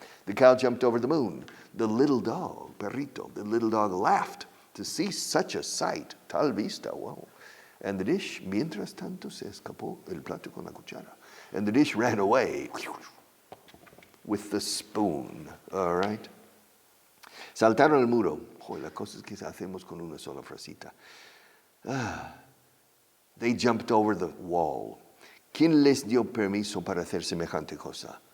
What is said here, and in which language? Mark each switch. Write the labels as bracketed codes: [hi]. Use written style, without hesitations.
[en] The cow jumped over the moon. The little dog, perrito, the little dog laughed to see such a sight. [es] Tal vista, wow. [en] And the dish, [es] mientras tanto, se escapó el plato con la cuchara. [en] And the dish ran away with the spoon. [es] All right? Saltaron el muro. Oh, las cosas que hacemos con una sola frasita. [en] They jumped over the wall. [es] ¿Quién les dio permiso para hacer semejante cosa?